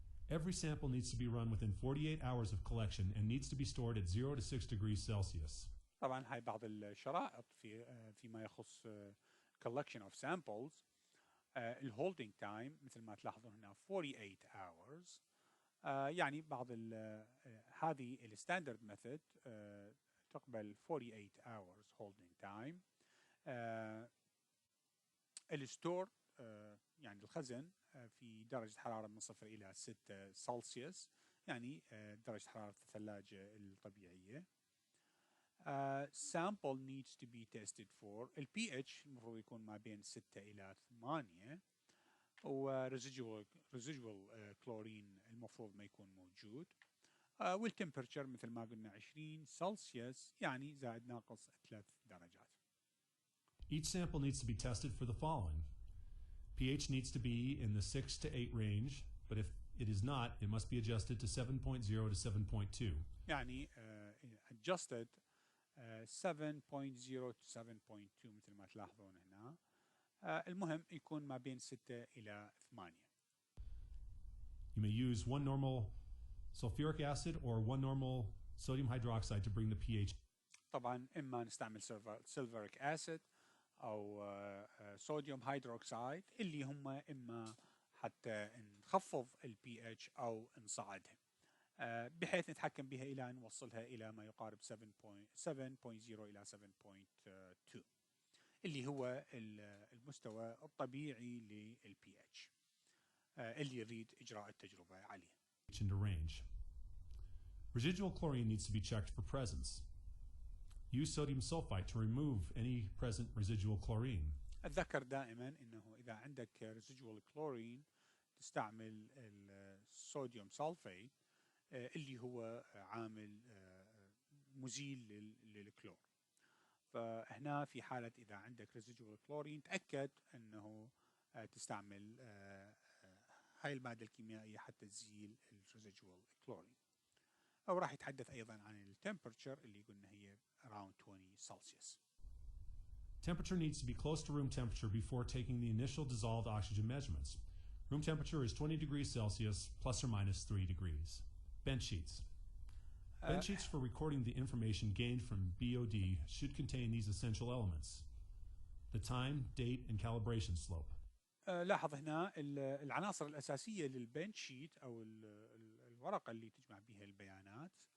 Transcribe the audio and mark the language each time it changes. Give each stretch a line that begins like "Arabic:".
English: Every sample needs to be run within 48 hours of collection and needs to be stored at 0 to 6 degrees Celsius.
Arabic: طبعا هاي بعض الشرائط فيما يخص
English: collection of samples.
Arabic: الهولدينج تايم مثل ما تلاحظون هنا
English: 48 hours.
Arabic: يعني بعض هذه الستاندرد ميثود تقبل
English: 48 hours holding time.
Arabic: الستور يعني الخزن في درجة حرارة من 0 إلى 6 سلسيوس، يعني درجة حرارة الثلاجة الطبيعية.
English: Sample needs to be tested for
Arabic: ال pH المفروض يكون ما بين 6 إلى 8، و residual chlorine المفروض ما يكون موجود، والتمبرتشر مثل ما قلنا 20 سلسيوس، يعني زائد ناقص 3 درجات.
English: Each sample needs to be tested for the following. pH needs to be in the 6 to 8 range, but if it is not, it must be adjusted to 7.0 to 7.2.
Arabic: يعني
English: adjusted 7.0 to 7.2
Arabic: مثل ما تلاحظون هنا. المهم يكون ما بين 6 إلى 8.
English: You may use 1 normal sulfuric acid or 1 normal sodium hydroxide to bring the pH.
Arabic: طبعا إما نستعمل sulfuric acid أو صوديوم هيدروكسيد، اللي هم إما حتى نخفض ال pH أو نصعدها، بحيث نتحكم بها إلى أن نوصلها إلى ما يقارب 7.0 إلى 7.2 اللي هو المستوى الطبيعي لل pH اللي يريد إجراء التجربة عليه.
English: Into range. Residual chlorine needs to be checked for presence. Use sodium sulfite to remove any present residual chlorine.
Arabic: أتذكر دائما أنه إذا عندك residual chlorine تستعمل الصوديوم سلفيت اللي هو عامل مزيل للكلور. فهنا في حالة إذا عندك residual chlorine تأكد أنه تستعمل هاي المادة الكيميائية حتى تزيل residual chlorine. أو راح يتحدث أيضا عن temperature اللي قلنا هي
English: around 20 Celsius. Temperature needs to be close to room temperature before taking the initial dissolved oxygen measurements. Room temperature is 20 degrees Celsius plus or minus 3 degrees. Bench sheets. Bench sheets for recording the information gained from BOD should contain these essential elements: the time, date, and calibration slope.
Arabic: لاحظ هنا العناصر الأساسية للبنش شيت أو الورقة اللي تجمع بها البيانات.